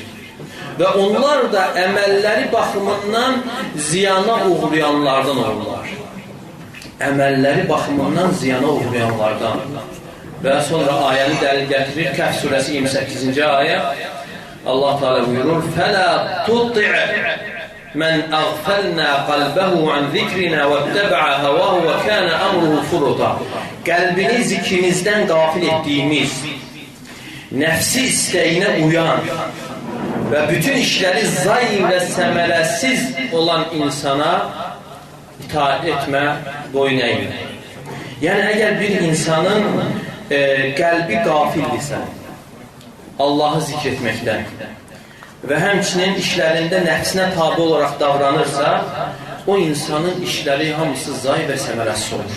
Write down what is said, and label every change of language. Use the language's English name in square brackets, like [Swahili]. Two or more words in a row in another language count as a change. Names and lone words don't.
[Azerbaijani] Və onlar da əməlləri baxımından ziyana uğrayanlardan olurlar. Əməlləri baxımından ziyana uğrayanlardan. Və sonra ayəni dəlil gətirir, Kəhf surəsi 28-ci ayə, Allah Teala buyurur, [Arabic] فَلَا تُطِعْ مَنْ أَغْفَلْنَا قَلْبَهُ عَنْ ذِكْرِنَا وَاتَّبَعَ هَوَاهُ وَكَانَ أَمْرُهُ فُرُطًا. [Azerbaijani] Qəlbini zikrimizdən qafil etdiyimiz, nəfsi istəyinə uyan və bütün işləri zay və səmərəsiz olan insana itaat etmə, boyun əymə. Yəni, əgər bir insanın qəlbi qafildirsə, Allahı zikr etməkdən və həmçinin işlərində nəfsinə tabi olaraq davranırsa, o insanın işləri hamısı zay və səmərəsiz olur.